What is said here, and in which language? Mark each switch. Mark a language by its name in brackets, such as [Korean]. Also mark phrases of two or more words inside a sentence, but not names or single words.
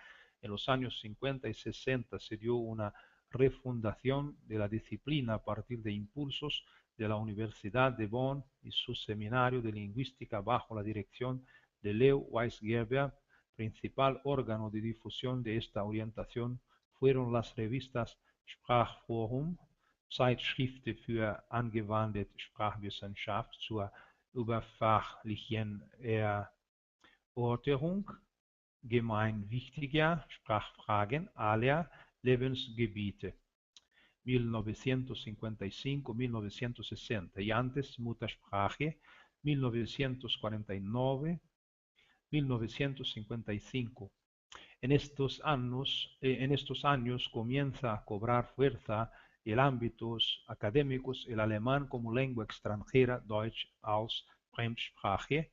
[Spanish] En los años 50 y 60 se dio una refundación de la disciplina a partir de impulsos de la Universidad de Bonn y su seminario de lingüística bajo la dirección de Leo Weisgerber. Principal órgano de difusión de esta orientación fueron las revistas Sprachforum, Zeitschriften für angewandte Sprachwissenschaft zur überfachlichen Erörterung gemeinwichtiger Sprachfragen aller Lebensgebiete, 1955-1960, y antes Muttersprache, 1949-1955. En estos años comienza a cobrar fuerza en ámbitos académicos el alemán como lengua extranjera, [German] Deutsch als Fremdsprache.